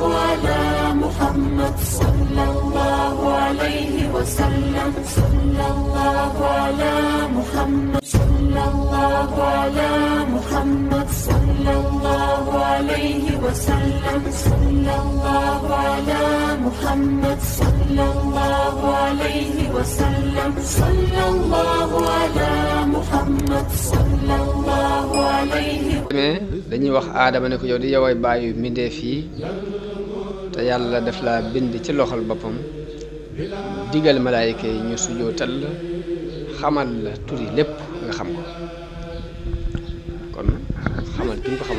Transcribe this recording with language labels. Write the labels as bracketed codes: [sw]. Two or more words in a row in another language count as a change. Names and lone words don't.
[ar] على محمد صلى الله عليه وسلم صلى الله على محمد صلى الله على محمد صلى الله عليه وسلم صلى الله على محمد صلى الله عليه وسلم صلى الله على محمد صلى الله عليه. [wo] dañuy wax aadama ne ko yow di yoway bàyyi mbindeef yi te yàlla daf la bind ci loxol boppam digal malaayika yi ñu sujootal la xamal la turi lépp nga xam ko kon xamal ki nga ko xamal